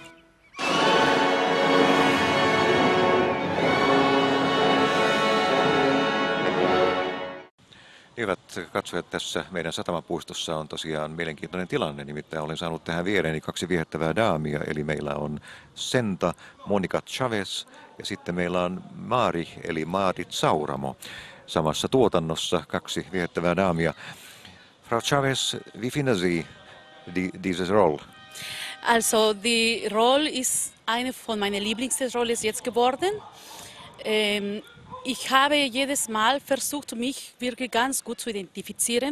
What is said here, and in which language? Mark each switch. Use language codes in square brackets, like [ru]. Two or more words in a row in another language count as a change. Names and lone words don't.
[fi] Hyvät katsojat, tässä meidän satamapuistossa on tosiaan mielenkiintoinen tilanne, nimittäin olen saanut tähän viereeni kaksi viehättävää daamia, eli meillä on Senta Monica Chavez ja sitten meillä on Mari eli Maarit Sauramo samassa tuotannossa, kaksi viehättävää daamia. [de] Frau Chavez, wie finden Sie diese Rolle? Also die Rolle ist eine von meinen Lieblingsrollen jetzt geworden. Ich habe jedes Mal versucht, mich wirklich ganz gut zu identifizieren.